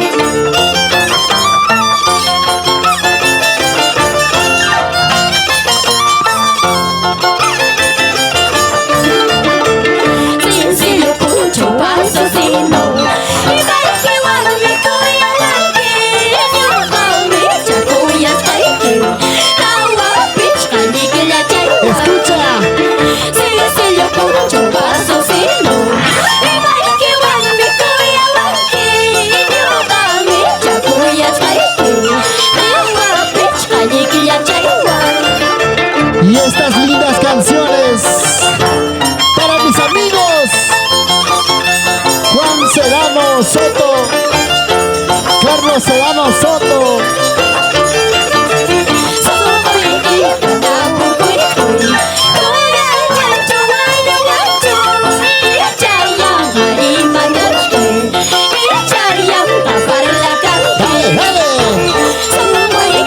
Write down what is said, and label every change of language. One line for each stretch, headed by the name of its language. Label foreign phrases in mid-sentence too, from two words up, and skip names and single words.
Spanish: Sencillo, mucho paso, si no. Y parece igual a mi tuya, la que yo no me chacuya, taiki.
Quechua: Tawa, pichka,
Spanish: ni que la chacuya. Escucha. Sencillo, mucho paso, si no. Y parece igual a mi tuya, la que yo no me chacuya, taiki.
Quechua: Tawa, pichka,
Spanish: ni que la chacuya. Y estas lindas canciones para mis amigos Juan Sedano Soto, Carlos Sedano Soto, dale, dale.